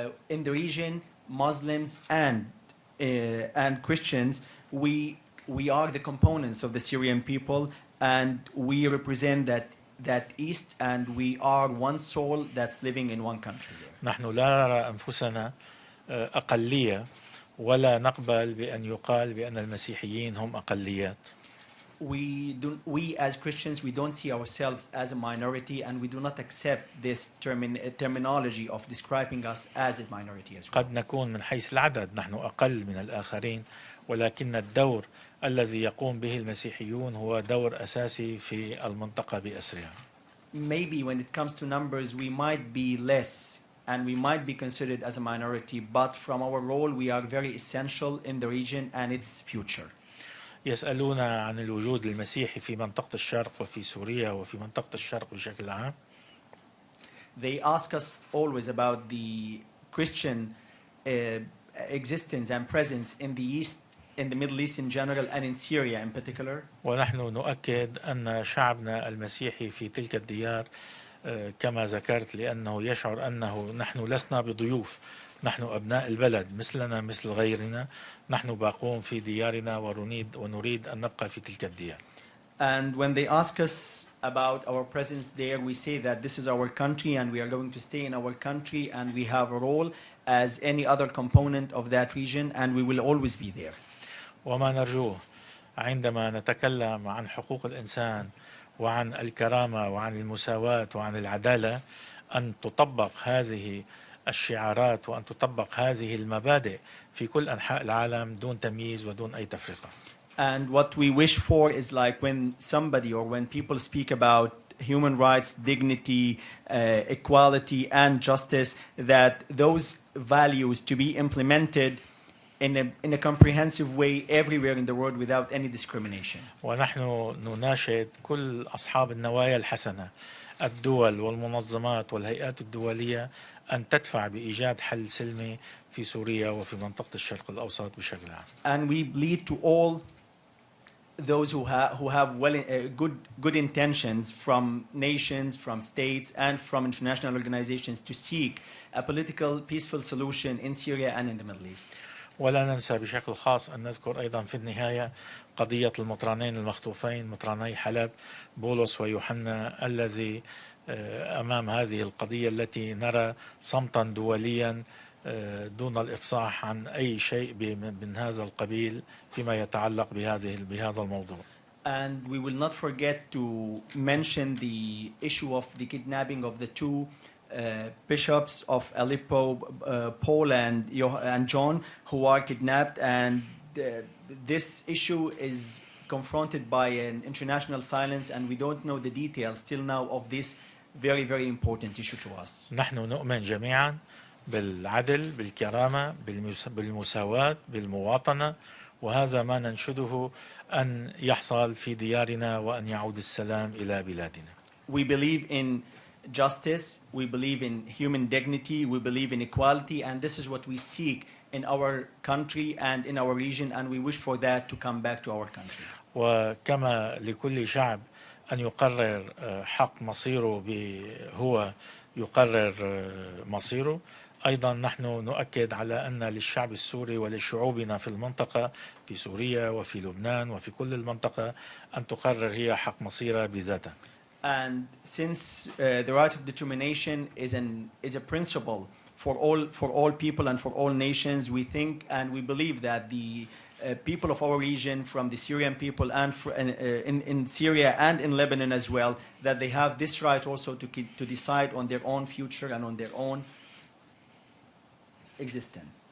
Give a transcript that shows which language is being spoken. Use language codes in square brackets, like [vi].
[en] In the region, Muslims and Christians, we are the components of the Syrian people, and we represent that East, and we are one soul that's living in one country. [ar] نحن لا نرى أنفسنا أقلية ولا نقبل بأن يقال بأن المسيحيين هم أقليات. [en] We as Christians, we don't see ourselves as a minority, and we do not accept this terminology of describing us as a minority as well. [ar] قد نكون من حيث العدد نحن أقل من الآخرين، ولكن الدور الذي يقوم به المسيحيون هو دور أساسي في المنطقة بأسرها. [en] Maybe when it comes to numbers, we might be less and we might be considered as a minority, but from our role, we are very essential in the region and its future. [ar] يسألون عن الوجود المسيحي في منطقة الشرق وفي سوريا وفي منطقة الشرق بشكل عام. [en] They ask us always about the Christian existence and presence in the East, in the Middle East in general, and in Syria in particular. [ar] ونحن نؤكد أن شعبنا المسيحي في تلك الديار كما ذكرت لأنه يشعر أنه نحن لسنا بضيوف، نحن أبناء البلد مثلنا مثل غيرنا، نحن باقون في ديارنا ونريد أن نبقى في تلك الديار. [en] And when they ask us about our presence there, we say that this is our country and we are going to stay in our country and we have a role as any other component of that region and we will always be there. [ar] وما نرجوه عندما نتكلم عن حقوق الإنسان وعن الكرامة وعن المساواة وعن العدالة أن تطبق هذه الشعارات وأن تطبق هذه المبادئ في كل أنحاء العالم دون تمييز ودون أي تفرقة. [en] And what we wish for is like when somebody or when people speak about human rights, dignity, equality, and justice, that those values to be implemented in a comprehensive way everywhere in the world without any discrimination. [ar] ونحن نناشد كل أصحاب النوايا الحسنة، الدول والمنظمات والهيئات الدولية، أن تدفع بإيجاد حل سلمي في سوريا وفي منطقة الشرق الأوسط بشكل عام. [en] And we plead to all those who have good intentions from nations, from states, and from international organizations to seek a political, peaceful solution in Syria and in the Middle East. [ar] ولا ننسى بشكل خاص أن نذكر أيضا في النهاية قضية المطرانين المخطوفين، مطراني حلب بولس ويوحنا، الذي أمام هذه القضية التي نرى صمتا دوليا دون الإفصاح عن أي شيء من هذا القبيل فيما يتعلق بهذا الموضوع. [en] And we will not forget to mention the issue of the kidnapping of the two bishops of Aleppo, Paul and John, who are kidnapped, and this issue is confronted by an international silence, and we don't know the details till now of this very, very important issue to us. [ar] نحن نؤمن جميعا بالعدل، بالكرامة، بالمساواة، بالمواطنة، وهذا ما ننشده أن يحصل في ديارنا وأن يعود السلام إلى بلادنا. [en] We believe in justice, we believe in human dignity, we believe in equality, and this is what we seek in our country and in our region, and we wish for that to come back to our country. [ar] وكما لكل شعب أن يقرر حق مصيره هو يقرر مصيره، أيضا نحن نؤكد على أن للشعب السوري ولشعوبنا في المنطقة، في سوريا وفي لبنان وفي كل المنطقة، أن تقرر هي حق مصيرها بذاتها. [en] And since the right of determination is a principle for all people and for all nations, we think and we believe that the people of our region, from the Syrian people and in Syria and in Lebanon as well, that they have this right also to decide on their own future and on their own existence.